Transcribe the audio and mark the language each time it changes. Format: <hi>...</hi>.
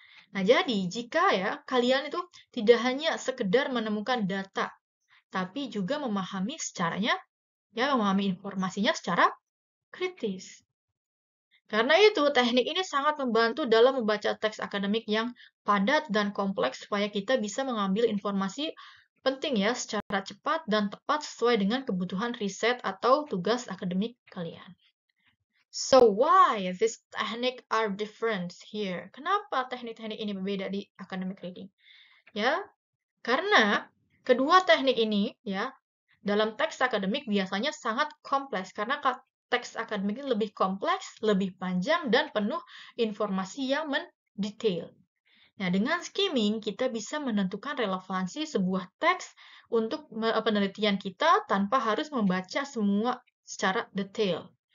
<id>Nah, jadi jika ya kalian itu tidak hanya sekedar menemukan data, tapi juga memahami memahami informasinya secara kritis. Karena itu, teknik ini sangat membantu dalam membaca teks akademik yang padat dan kompleks supaya kita bisa mengambil informasi penting ya secara cepat dan tepat sesuai dengan kebutuhan riset atau tugas akademik kalian.</id> <en>So, why this technique are different here?</en> <id>Kenapa teknik-teknik ini berbeda di academic reading? Ya, karena kedua teknik ini ya dalam teks akademik biasanya sangat kompleks karena teks akademik ini lebih kompleks, lebih panjang, dan penuh informasi yang mendetail. Nah, dengan skimming, kita bisa menentukan relevansi sebuah teks untuk penelitian kita tanpa harus membaca semua secara detail.</id>